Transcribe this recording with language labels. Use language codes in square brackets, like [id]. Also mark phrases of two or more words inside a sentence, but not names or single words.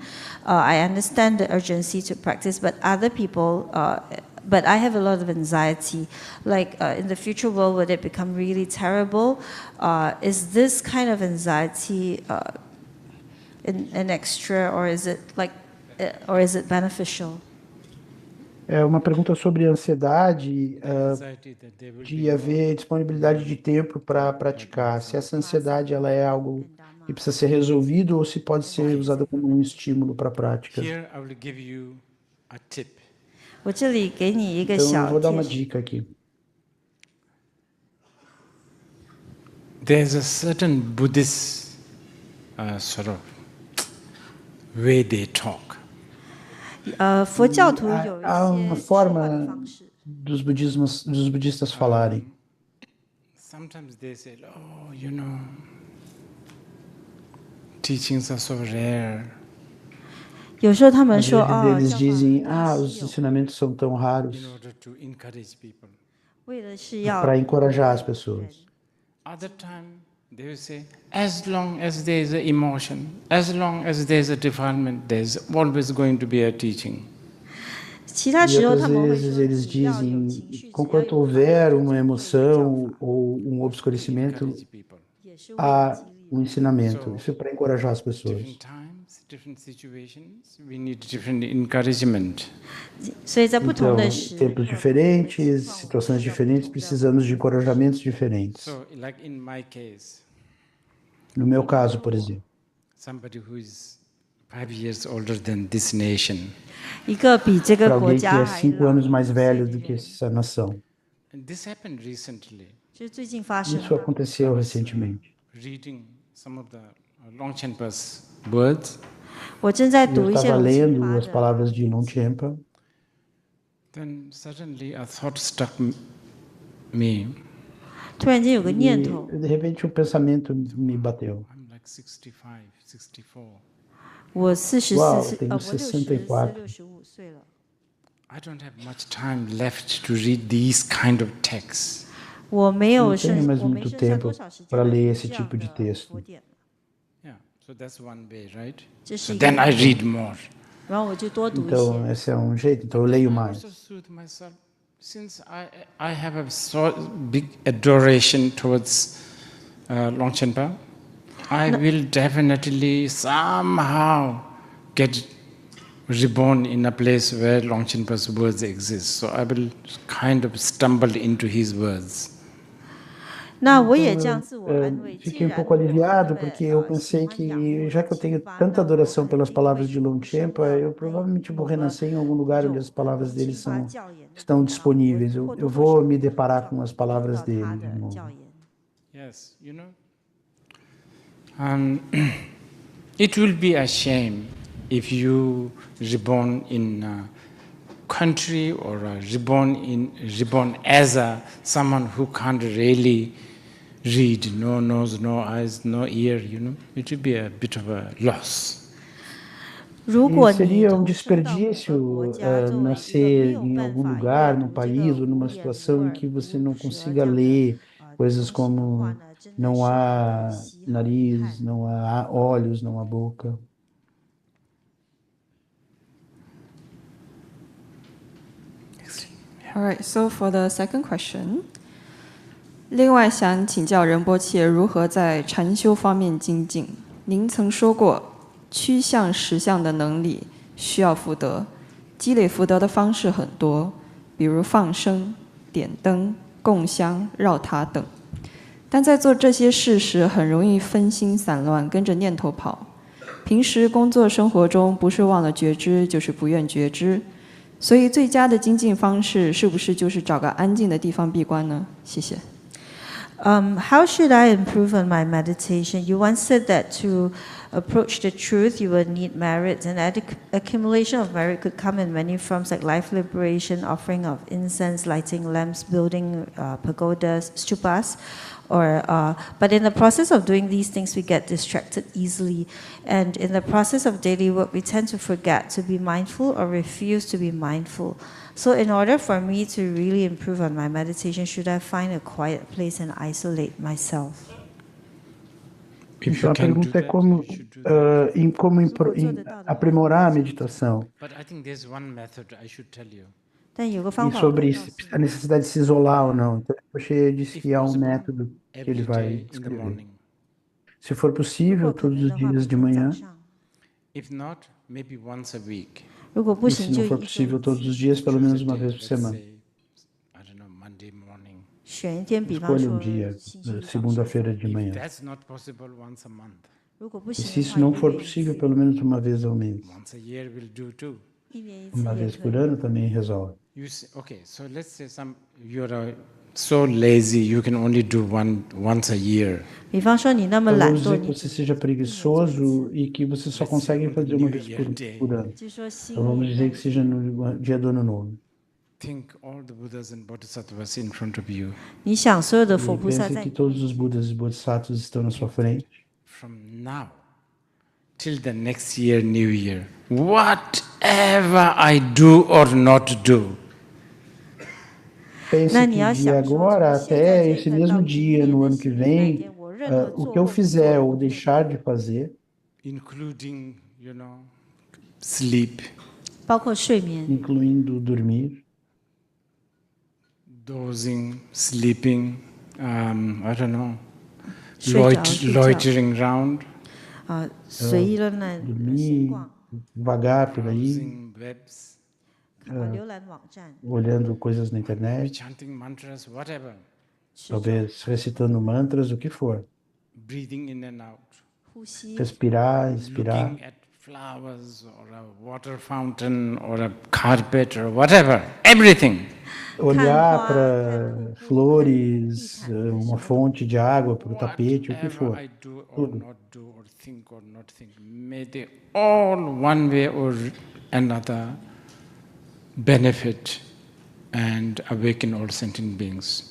[en] I understand the urgency to practice, but other people. But I have a lot of anxiety. Like in the future world, would it become really terrible? Is this kind of anxiety an extra, or is it beneficial? [pt] É uma pergunta sobre ansiedade, de haver disponibilidade de tempo para praticar. Se essa ansiedade ela é algo que precisa ser resolvido ou se pode ser usada como um estímulo para a prática. [en] Here I will give you a tip. [zh] 我这里给你一个 [pt] Então eu [zh] 小 [pt] vou dar uma [zh] 贴士 [pt] dica aqui. [en] There's a certain Buddhist sort of way they talk. [zh] 佛教徒有一 [pt] Há uma [zh] 些说话的 [pt] forma [zh] 方式。 [pt] dos budistas falarem. [en] Sometimes they say, oh, teachings are so rare. [zh] 有时候他们 [pt] Às [zh] 说 [pt] vezes [zh] 哦， [pt] eles [zh] 教法 [pt] dizem, [zh] 很 [pt] ah, [zh] 稀 [pt] os [zh] 有， [pt] ensinamentos são tão raros, [en] in order to encourage people. [zh] 为的是要 [pt] para encorajar as pessoas. [en] Other time, they will say, as long as there is an emotion, as long as there is a defilement, there's always going to be a teaching. [zh] 其他 [pt] E [zh] 时候 [pt] outras [zh] 他们会 [pt] vezes [zh] 说， [pt] eles [zh] 只要有 [pt] dizem, [zh] 情绪，只要 [pt] conquanto [zh] 有反 [pt] houver [zh] 应， [pt] uma [zh] 就会有教 [pt] emoção [zh] 法， [pt] ou um obscurecimento, [en] Encourage people. [zh] 也是为了 [pt] há [zh] 激励。 [pt] um ensinamento. [en] So, [pt] Isso é para encorajar as pessoas. [en] different times, different situations, we need different encouragement. [zh] 所以在不同 [pt] Então, [zh] 的时 [pt] tempos [zh] 刻， [pt] diferentes, situações diferentes, precisamos de encorajamentos diferentes. [en] So, like in my case, [pt] No meu caso, por exemplo, [en] somebody who is 5 years older than this nation, [zh] 一个比这个 [pt] para [zh] 国 [pt] alguém que [zh] 家 [pt] é [zh] 还 [pt] 5 [zh] 老 [pt] anos mais [zh] 5岁 [pt] velho [zh] 的 [pt] do que [zh] 人， [pt] essa nação. [en] and this happened recently. [zh] 就是最近发生 [pt] Isso [zh] 的。 [pt] aconteceu recentemente. [en] Reading some of the Longchenpa's words, [zh] 我正在 [pt] Eu [zh] 读一些 [pt] estava [zh] 龙庆 [pt] lendo [zh] 发 [pt] as [zh] 的， [pt] palavras de Longchenpa, [en] then suddenly a thought struck me. [zh] 突然间有个念 [pt] e [zh] 头， [pt] de repente um pensamento me bateu. [en] I'm like 65, 64. [zh] 我44 [pt] Uau, [zh] 岁， [pt] tenho [zh] 我64、 [pt] 64. [zh] 65岁了， [en] I don't have much time left to read these kind of texts. [zh] 我没有 [pt] Não [zh] 剩 [pt] tenho，mais [zh] 我没 [pt] muito [zh] 剩下 [pt] tempo [zh] 多少时间 [pt] para [zh] 来 [pt] ler [zh] 读 [pt] esse [zh] 这样 [pt] tipo de [zh] 的 [pt] texto. [zh] 佛典。 [en] Yeah, so that's one way, right? [zh] 这 [en] So [zh] 是一个 [en] then I read more. [zh] 然后我就多读一 [pt] Então, [zh] 些。 [pt] esse é um jeito, então eu leio [en] I [pt] mais. [en] also soothe myself. Since I have a so big adoration towards Longchenpa, I will definitely somehow get reborn in a place where Longchenpa's words exist. So I will kind of stumble into his words. [zh] 那我也 [pt] Então, [zh] 这样自我安慰，既 [pt] fiquei um [zh] 然 [pt] pouco [zh] 我那 [pt] aliviado, [zh] 么 [pt] porque eu [zh] 喜 [pt] pensei [zh] 欢仰慕 [pt] que, [zh] 的 [pt] já que eu tenho [zh] 经班， [pt] tanta [zh] 那我 [pt] adoração [zh] 肯 [pt] pelas [zh] 定 [pt] palavras [zh] 会 [pt] de [zh] 重生 [pt] Longchenpa, [zh] 到 [pt] eu [zh] 那 [pt] provavelmente vou [zh] 某个 [pt] renascer em algum lugar onde [zh] 有 [pt] as palavras [zh] 龙 [pt] dele [zh] 庆发 [pt] são, [zh] 教言的 [pt] estão [zh] 地方，我 [pt] disponíveis. [zh] 或 [pt] Eu [zh] 多或 [pt] vou [zh] 少 [pt] me [zh] 会 [pt] deparar com as [zh] 听 [pt] palavras [zh] 到他 [pt] dele de [zh] 的 [pt] novo. [zh] 教言。 [en] Yes, it will be a shame if you reborn in a country or reborn as someone who can't really read, no nose, no eyes, no ear. It will be a bit of a loss. [zh] 如 [pt] E [zh] 果你 [pt] seria um [zh] 投生到某个国 [pt] desperdício [zh] 家，作为一个没 [pt] nascer [zh] 有 [pt] em [zh] 办 [pt] algum [zh] 法阅 [pt] lugar, no [zh] 读这 [pt] país [zh] 个 [pt] ou [zh] 无 [pt] numa [zh] 眼无 [pt] situação em [zh] 耳 [pt] que [zh] 无 [pt] você não [zh] 舌 [pt] consiga [zh] 这样的 [pt] ler [zh] 东 [pt] coisas [zh] 西的话 [pt] como [zh] 呢，真的 [pt] não [zh] 是 [pt] há [zh] 很遗憾。 [pt] nariz, não há olhos, não há boca. [en] All right, so for the second question. [zh] 另外想请教仁波切如何在禅修方面精进。您曾说过，趋向实相的能力需要福德，积累福德的方式很多，比如放生、点灯、供香、绕塔等。但在做这些事时，很容易分心散乱，跟着念头跑。平时工作生活中，不是忘了觉知，就是不愿觉知。所以最佳的精进方式是不是就是找个安静的地方闭关呢？谢谢。 [en] How should I improve on my meditation? You once said that to approach the truth, you would need merit, and accumulation of merit could come in many forms, like life liberation, offering of incense, lighting lamps, building pagodas, stupas. But in the process of doing these things, we get distracted easily. And in the process of daily work, we tend to forget to be mindful or refuse to be mindful. So in order for me to really improve on my meditation, should I find a quiet place and isolate myself? [pt] Então a pergunta é como, aprimorar a meditação. [en] But I think there's one method I should tell you. [zh] 但有个方 [pt] E [zh] 法我可以 [pt] sobre [zh] 告诉你， [pt] a necessidade de se isolar ou não. Então, Poche disse [en] If [pt] que há um [en] possible, [pt] método que ele [en] every [pt] vai [en] day in the [pt] descrever. [en] morning. [pt] Se for [zh] 如 [pt] possível, [zh] 果可 [pt] todos [zh] 能 [pt] os [zh] 的话，每 [pt] dias de [zh] 天早 [pt] manhã. [zh] 上； [en] If not, maybe once a week. [zh] 如果不 [pt] E [zh] 行 [pt] se [zh] 就 [pt] não [zh] 一 [pt] for [zh] 周 [pt] possível [zh] 一 [pt] todos [zh] 次。 [pt] os dias, pelo [en] Choose [pt] menos [en] a [pt] uma [en] day, [pt] vez por [en] let's [pt] semana. [en] say, I don't know, Monday morning. [zh] 选一天，比方 [pt] Escolha [zh] 说 [pt] um dia, [zh] 星期一早上。 [pt] segunda-feira de [en] If [pt] manhã. [en] that's not possible, once a month. [zh] 如果不 [pt] E [zh] 行 [pt] se [zh] 的 [pt] isso [zh] 话， [pt] não [zh] 一个 [pt] for [zh] 月一 [pt] possível, [zh] 次， [pt] pelo menos uma vez ao mês. [en] Once a year will do too. [zh] 一年一次 [pt] Uma [zh] 也 [pt] vez [zh] 可 [pt] por [zh] 以。 [pt] ano também resolve. [en] Okay, so let's say you're so lazy you can only do once a year. [zh] 比方说你那么 [pt] Então [zh] 懒 [pt] vamos [zh] 惰， [pt] dizer que [zh] 你 [pt] você [zh] 只 [pt] seja preguiçoso e que você só [en] Let's say [pt] consegue [en] on the [pt] fazer [en] New [pt] uma vez [en] Year [pt] por [en] day. [pt] ano. [zh] 就说新 [pt] Então vamos [zh] 年 [pt] dizer [zh] 那 [pt] que seja no dia do ano novo. [en] Think all the Buddhas and Bodhisattvas in front of you. [zh] 你想所有的佛 [pt] E [zh] 菩萨 [pt] pense [zh] 在 [pt] que [zh] 你 [pt] todos os Budas e Bodhisattvas estão na sua frente. [en] From now till the next year, New Year, whatever I do or not do. [pt] Pense que de agora até esse mesmo dia, no ano que vem, o que eu fizer ou deixar de fazer, [en] including, sleep, [zh] 包括睡眠、 [pt] incluindo dormir, [en] dozing, sleeping, I don't know, [zh] 睡着、睡觉 [en] loitering around, [zh] 随意乱来 [pt] dormir devagar por aí, [en] browsing webs, [zh] 浏览网站、 [pt] olhando coisas na internet, [en] chanting mantras, whatever, [pt] talvez recitando mantras, o que for. [en] breathing in and out, [zh] 呼吸、 [pt] Respirar, inspirar, [en] looking at flowers or a water fountain or a carpet or whatever, everything. [pt] olhar para flores, uma fonte de água, para o tapete, o que [en] Whatever [pt] for. [en] I do or [pt] Tudo. [en] not do or not think, may they all one way or another benefit and awaken all sentient beings.